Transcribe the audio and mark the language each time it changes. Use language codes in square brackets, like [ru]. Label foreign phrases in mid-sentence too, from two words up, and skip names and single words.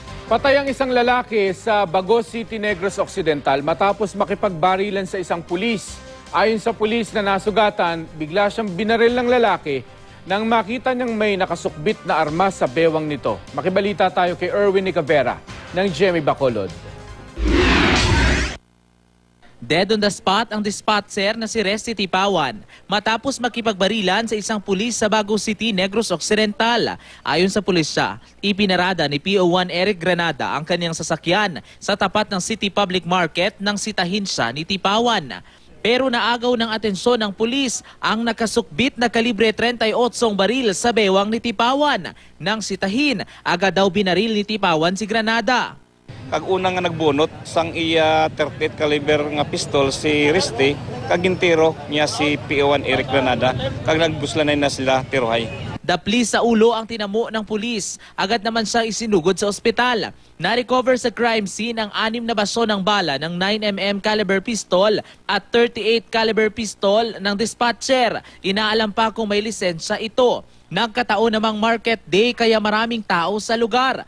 [tl] Patay ang isang lalaki sa Bagos City, Negros Occidental matapos makipagbarilan sa isang pulis. Ayon sa pulis na nasugatan, bigla siyang binaril ng lalaki nang makita niyang may nakasukbit na armas sa bewang nito. Makibalita tayo kay Erwin Nicavera ng GMA Bacolod. [en] Dead on the spot [tl] ang dispatcher na si Resty Tipawan matapos makipagbarilan sa isang pulis sa Bagos City, Negros Occidental. Ayon sa pulisya, ipinarada ni PO1 Eric Granada ang kanyang sasakyan sa tapat ng City Public Market nang sitahin siya ni Tipawan. Pero naagaw ng atensyon ng pulis ang nakasukbit na kalibre 38 baril sa bewang ni Tipawan. Nang sitahin, agad daw binaril ni Tipawan si Granada. [hil] Kag una nga nagbunot sang iya 38 caliber nga pistol si Resty, kag gintiro niya si PO1 Eric Granada, kag nagbuslanay na sila tirohay. [tl] Dapli sa ulo ang tinamo ng pulis. Agad naman siya isinugod sa ospital. Na-recover sa crime scene ang 6 na baso ng bala ng 9mm caliber pistol at 38 caliber pistol ng dispatcher. Inaalam pa kung may lisensya ito. Nagkataon namang market day kaya maraming tao sa lugar.